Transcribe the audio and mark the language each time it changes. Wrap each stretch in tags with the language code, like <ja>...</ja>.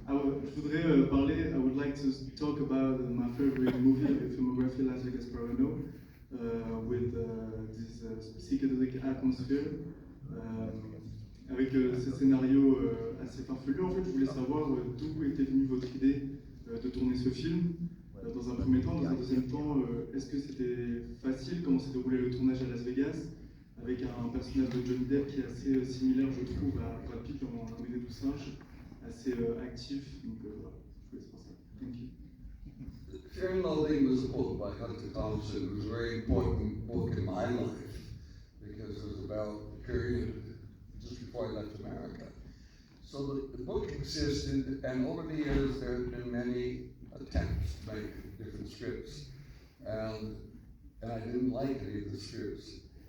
<en>I would like to talk about my favorite movie, the filmography Las Vegas Parano, with this psychedelic atmosphere.</en> <fr>Avec ce scénario assez farfelu, en fait, je voulais savoir d'où était venue votre idée de tourner ce film. Dans un premier temps, dans un deuxième temps, est-ce que c'était facile? Comment s'est déroulé le tournage à Las Vegas? Avec un personnage de Johnny Depp qui est assez similaire, je trouve, à Brad Pitt dans La Nuit des Douze Singes, assez actif. Donc voilà, je voulais savoir ça.</fr> <en>Thank you. Fear and Loathing was a book by Hunter Thompson. It was a very important book in my life because it was about the period just before I left America. So the book existed, and over the years there have been many attempts to make different scripts, and I didn't like any of the scripts.</en>